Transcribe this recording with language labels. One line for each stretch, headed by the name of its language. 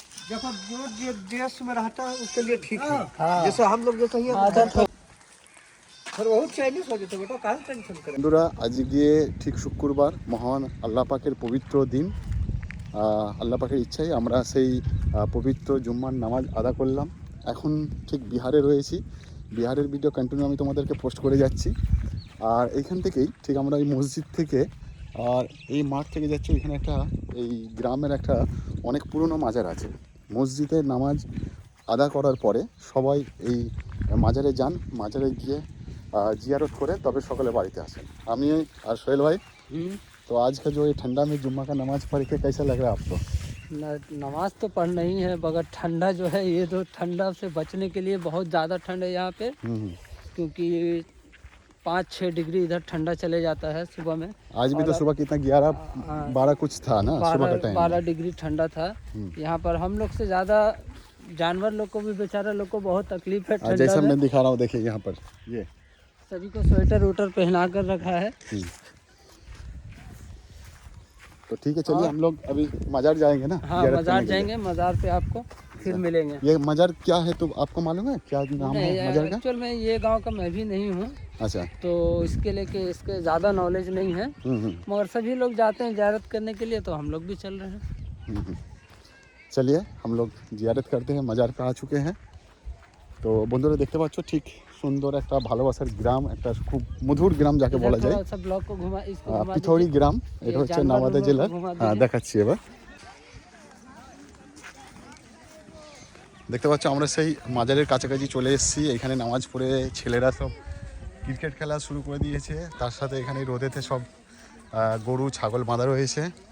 Hindi: देखो जो देश में रहता है उसके लिए ठीक है। जैसे हम लोग जैसे ये फिर बहुत चाइनीज हो जाते बेटा, काहे टेंशन करें।
Bangla: বন্ধুরা আজকে ঠিক শুক্রবার, মহান আল্লাহ পাকের পবিত্র দিন। আল্লাহ পাকের ইচ্ছায় আমরা সেই পবিত্র জুম্মার নামাজ আদা করলাম। এখন ঠিক বিহারে রয়েছি, বিহারের ভিডিও কন্টিনিউ আমি তোমাদেরকে পোস্ট করে যাচ্ছি। আর এইখান থেকেই ঠিক আমরা এই মসজিদ থেকে আর এই মাঠ থেকে যাচ্ছি, এখানে একটা এই গ্রামের একটা অনেক পুরনো মাজার আছে। মসজিদে নামাজ আদা করার পরে সবাই এই মাজারে যান, মাজারে গিয়ে जियारत করে তবে সকালে বাড়িতে আসেন। আমি আর সোহেল
Hindi: भाई, तो आज का जो ये ठंडा में जुम्मा का नमाज पढ़ के कैसा लग रहा है आपको? नमाज तो पढ़ना ही है, मगर ठंडा जो है ये तो ठंडा से बचने के लिए बहुत ज़्यादा ठंड है यहाँ पे, क्योंकि 5-6 डिग्री इधर ठंडा चले जाता है सुबह में। आज भी तो सुबह कितना 11-12 कुछ था ना, सुबह का टाइम 12 डिग्री ठंडा था। यहाँ पर हम लोग से ज़्यादा जानवर लोग को भी, बेचारा लोग को बहुत तकलीफ है ठंडा जैसा में। मैं दिखा रहा हूँ, देखिए यहाँ पर ये सभी को स्वेटर वोटर पहना कर रखा है। तो ठीक है, चलिए हम लोग अभी मजार जाएंगे ना। हाँ, मजार जाएंगे, मजार पे आपको फिर मिलेंगे। ये मजार क्या है तो आपको मालूम है क्या नाम है मजार का? एक्चुअल में ये गांव का मैं भी नहीं हूँ, अच्छा, तो इसके लेके इसके ज़्यादा नॉलेज नहीं है, मगर सभी लोग जाते हैं जियारत करने के लिए, तो हम लोग भी चल रहे हैं। चलिए हम लोग जियारत करते हैं, मजार पे आ चुके हैं।
Bangla: তো বন্ধুরা দেখতে পাচ্ছ ঠিক সুন্দর একটা ভালোবাসার গ্রাম, একটা খুব মধুর গ্রাম যাকে বলা যায়।
Hindi: सब ब्लॉक को घुमा, इसको घुमा
Bangla: পিথৌরি গ্রাম, এটা হচ্ছে নওয়াদা জেলার। হ্যাঁ, দেখাচ্ছি এবার। দেখতে পাচ্ছ আমরা সেই মাজারের কাছাকাছি চলে এসেছি। এখানে নামাজ পড়ে ছেলেরা সব ক্রিকেট খেলা শুরু করে দিয়েছে, তার সাথে এখানে রোদেতে সব গরু ছাগল বাঁধা রয়েছে।